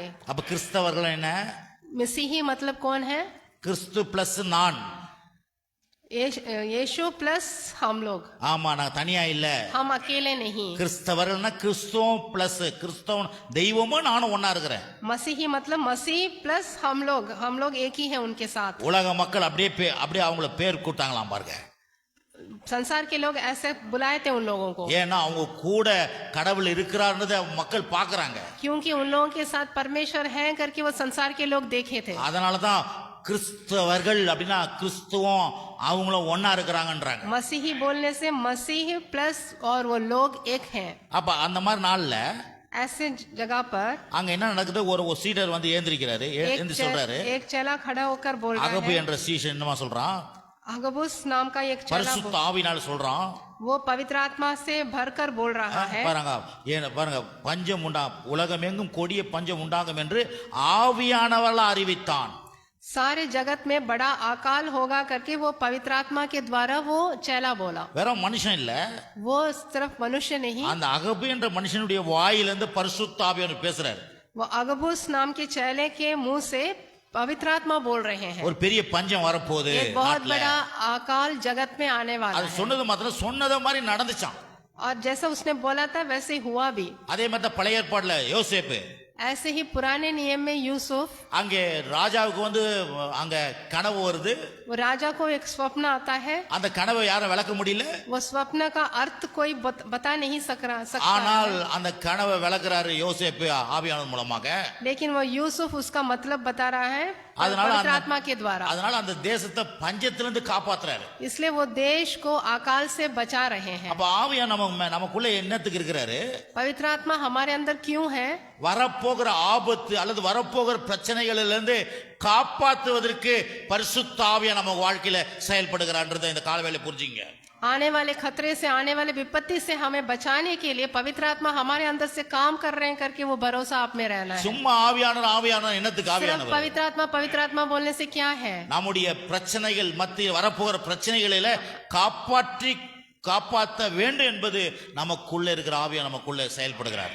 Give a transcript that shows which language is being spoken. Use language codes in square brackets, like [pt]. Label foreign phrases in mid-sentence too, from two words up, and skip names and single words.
[ta] அப்ப கிறிஸ்தவர்கள் என்ன? [hi] मसीही मतलब कौन है? [ta] கிறிஸ்து பிளஸ் நான். [hi] यीशु प्लस हम लोग। [ta] ஆமா, நான் தனியா இல்ல, [hi] हम अकेले नहीं। [ta] கிறிஸ்தவர்கள்னா கிறிஸ்துவம் பிளஸ் கிறிஸ்தவன் தெய்வமும் நானும் ஒன்னா இருக்கிறேன். [hi] मसीही मतलब मसीह प्लस हम लोग एक ही है उनके साथ। [ta] உலக மக்கள் அப்படியே அவங்கள பேர் கூட்டாங்களாம் பாருங்க. [hi] संसार के लोग ऐसे बुलाए थे उन लोगों को, [ta] ஏன்னா அவங்க கூட கடவுள் இருக்கிறார்ன்றத மக்கள் பாக்குறாங்க. [hi] क्योंकि उन लोगों के साथ परमेश्वर है करके वो संसार के लोग देखे थे। [ta] அதனாலதான் கிறிஸ்தவர்கள் அப்படின்னா கிறிஸ்துவம் அவங்களும் ஒன்னா இருக்கிறாங்கன்றாங்க. [hi] मसीही बोलने से मसीह प्लस और वो लोग एक हैं। [ta] அப்ப அந்த மாதிரி நாள்ல [hi] ऐसे जगह पर [ta] அங்க என்ன நடக்குது? ஒரு சீடர் எந்திரிக்கிறாரு, எந்திரி சொல்றாரு. [hi] एक चेला खड़ा होकर बोल रहा அகபு है। [ta] என்ற சீஷன் என்னமா சொல்றான்? [hi] अगबुस नाम का एक चेला [ta] பரிசுத்த ஆவியினால சொல்றான். [hi] वो पवित्र आत्मा से भरकर बोल रहा है। [ta] பாருங்க, பஞ்சம் உலகம் எங்கும் கொடிய பஞ்சம் உண்டாகும் என்று ஆவியானவரால் அறிவித்தான். [hi] सारे जगत में बड़ा अकाल होगा करके वो पवित्र आत्मा के द्वारा वो चेला बोला। [ta] வேற மனுஷன் இல்ல, [hi] वो सिर्फ मनुष्य नहीं, [ta] அந்த அகபு என்ற மனுஷனுடைய வாயிலிருந்து பரிசுத்த ஆவியானவர் பேசுறாரு. [hi] वो अगबुस नाम के चेले के मुंह से पवित्र आत्मा बोल रहे हैं। [ta] ஒரு பெரிய பஞ்சம் வரப்போகுது, [hi] एक बहुत बड़ा अकाल जगत में आने वाला [ta] அது [hi] है। [ta] சொன்னது மாத்திரம் சொன்னத மாதிரி நடந்துச்சான். [hi] और जैसा उसने बोला था वैसे ही हुआ भी। [ta] அதே மாதிரி தான் பழைய ஏற்பாடுல யோசேப்பு [hi] ऐसे ही पुराने नियम में यूसुफ, [ta] அங்கே ராஜாவுக்கு வந்து அங்க கனவு வருது. [hi] वो राजा को एक स्वप्न आता है, [ta] அந்த கனவை யாரும் விளக்க முடியல. [hi] वो स्वप्न का अर्थ कोई बता नहीं सकता [ta] ஆனால் அந்த கனவை விளக்குறாரு யோசேப்பு ஆவியானவர் மூலமாக. [hi] लेकिन वो यूसुफ उसका मतलब बता रहा है पवित्र आत्मा के द्वारा। [ta] அதனால அந்த தேசத்தை பஞ்சத்திலிருந்து காப்பாத்துறாரு. [hi] इसलिए वो देश को अकाल से बचा रहे हैं। [ta] அப்ப ஆவியானவர் நமக்குள்ள என்னத்துக்கு இருக்கிறாரு? [hi] पवित्र आत्मा हमारे अंदर क्यों है? [ta] வரப்போகிற ஆபத்து அல்லது வரப்போகிற பிரச்சனைகளிலிருந்து காப்பாற்றுவதற்கு பரிசுத்த ஆவியானவர் நம்ம வாழ்க்கையில செயல்படுகிறான்றதை இந்த காலவேளை புரிஞ்சுங்க. [hi] आने वाले खतरे से, आने वाले विपत्ति से हमें बचाने के लिए पवित्र आत्मा हमारे अंदर से काम कर रहे हैं करके वो भरोसा आप में रहना है। [ta] சும்மா ஆவியானவர் என்னத்துக்கு ஆவியானவர்? [hi] पवित्र आत्मा बोलने से क्या है? [ta] நம்முடைய பிரச்சனைகள் மத்திய வரப்போகிற பிரச்சனைகளில காப்பாற்ற வேண்டும் என்பது நமக்குள்ள இருக்கிற ஆவியானவர் நமக்குள்ள செயல்படுகிறார்.